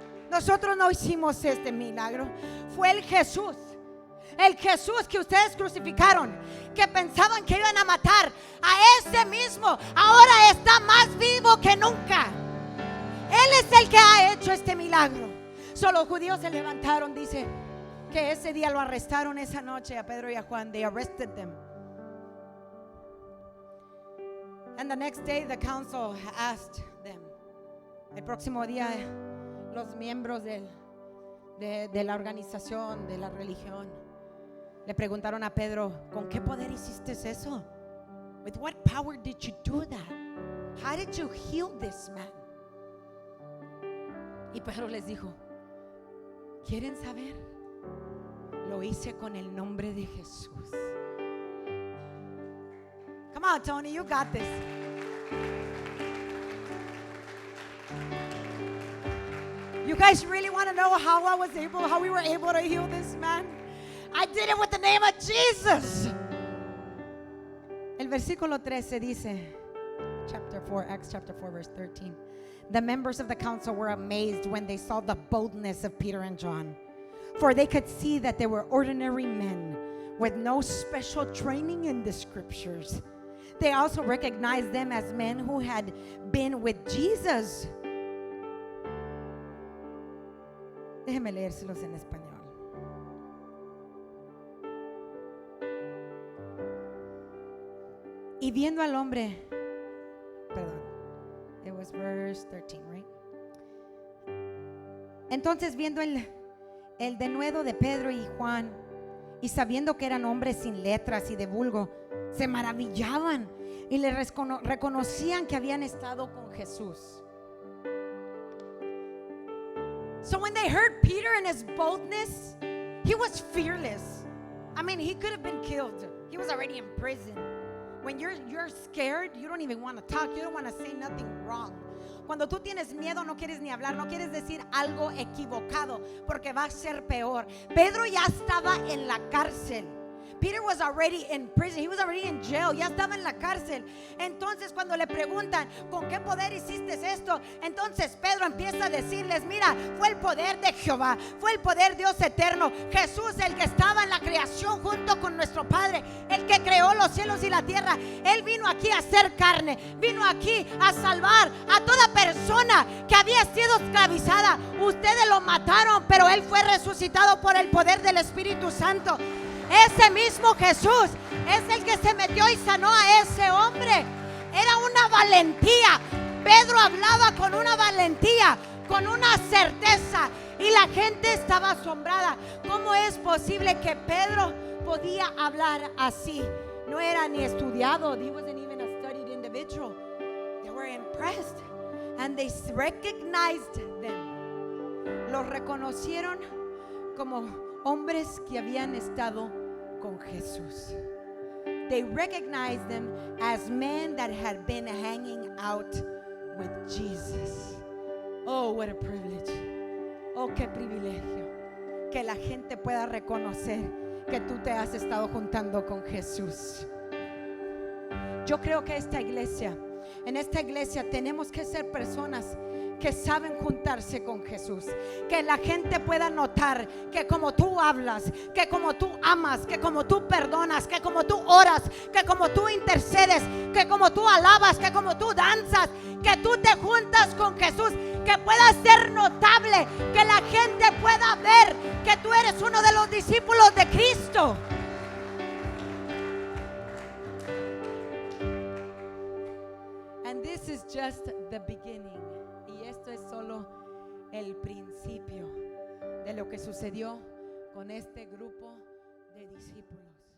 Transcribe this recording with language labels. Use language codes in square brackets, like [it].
[es] Nosotros no hicimos este milagro. Fue el Jesús que ustedes crucificaron, que pensaban que iban a matar. A ese mismo ahora está más vivo que nunca. Él es el que ha hecho este milagro. Solo los judíos se levantaron, dice que ese día lo arrestaron, esa noche a Pedro y a Juan. [en] They arrested them. And the next day the council asked them. [es] El próximo día los miembros de la organización, de la religión, le preguntaron a Pedro, ¿con qué poder hiciste eso? [en] With what power did you do that? How did you heal this man? [es] Y Pedro les dijo, ¿quieren saber? Lo hice con el nombre de Jesús. [en] Come on, Tony, you got this. You guys really want to know how we were able to heal this man? I did it with the name of Jesus. [es] El versículo 13 dice, [en] Acts chapter 4, verse 13. The members of the council were amazed when they saw the boldness of Peter and John, for they could see that they were ordinary men with no special training in the scriptures. They also recognized them as men who had been with Jesus. [es] Déjenme leérselos en español. Y viendo al hombre, perdón, [en] it was verse 13, right? [es] Entonces viendo el denuedo de Pedro y Juan, y sabiendo que eran hombres sin letras y de vulgo, se maravillaban y le reconocían que habían estado con Jesús. [en] So when they heard Peter and his boldness, he was fearless. I mean, he could have been killed. He was already in prison. When you're scared, you don't even want to talk. You don't want to say nothing wrong. [es] Cuando tú tienes miedo, no quieres ni hablar, no quieres decir algo equivocado, porque va a ser peor. Pedro ya estaba en la cárcel. [en] Peter was already in prison. He was already in jail. [es] Ya estaba en la cárcel. Entonces cuando le preguntan, ¿con qué poder hiciste esto? Entonces Pedro empieza a decirles, mira, fue el poder de Jehová, fue el poder Dios eterno, Jesús, el que estaba en la creación junto con nuestro Padre, el que creó los cielos y la tierra. Él vino aquí a hacer carne, vino aquí a salvar a toda persona que había sido esclavizada. Ustedes lo mataron, pero Él fue resucitado por el poder del Espíritu Santo. Ese mismo Jesús es el que se metió y sanó a ese hombre. Era una valentía. Pedro hablaba con una valentía, con una certeza, y la gente estaba asombrada. ¿Cómo es posible que Pedro podía hablar así? No era ni estudiado. [en] He wasn't even a studied individual. They were impressed and they recognized them. [es] Los reconocieron como hombres que habían estado con Jesús. [en] They recognized them as men that had been hanging out with Jesus. Oh, what a privilege. [es] Oh, qué privilegio. Que la gente pueda reconocer que tú te has estado juntando con Jesús. Yo creo que en esta iglesia tenemos que ser personas que saben juntarse con Jesús, que la gente pueda notar que como tú hablas, que como tú amas, que como tú perdonas, que como tú oras, que como tú intercedes, que como tú alabas, que como tú danzas, que tú te juntas con Jesús, que pueda ser notable, que la gente pueda ver que tú eres uno de los discípulos de Cristo. [en] And this is just the beginning. [es] Y esto es solo el principio de lo que sucedió con este grupo de discípulos.